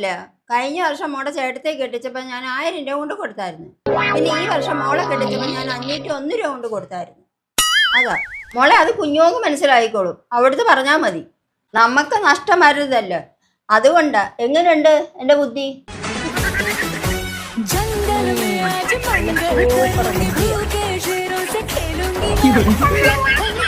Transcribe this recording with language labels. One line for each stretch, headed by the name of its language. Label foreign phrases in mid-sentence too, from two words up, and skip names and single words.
Malayalam: കഴിഞ്ഞ വർഷം മോടെ ചേട്ടത്തെ കെട്ടിച്ചപ്പോ ഞാൻ 1000 രൂപ കൊണ്ട് കൊടുത്തായിരുന്നു. പിന്നെ ഈ വർഷം മോളെ കെട്ടിച്ചപ്പോ ഞാൻ 501 രൂപ കൊണ്ട് കൊടുത്തായിരുന്നു. അതാ മോളെ, അത് കുഞ്ഞോക്ക് മനസ്സിലായിക്കോളും, അവിടുത്തെ പറഞ്ഞാ മതി. നമുക്ക് നഷ്ടം വരരുതല്ലോ, അതുകൊണ്ടാ. എങ്ങനെയുണ്ട് എന്റെ ബുദ്ധി?
Hindi: जंगल में आज मंगल करूंगी, भूखे शेरों से खेलूंगी।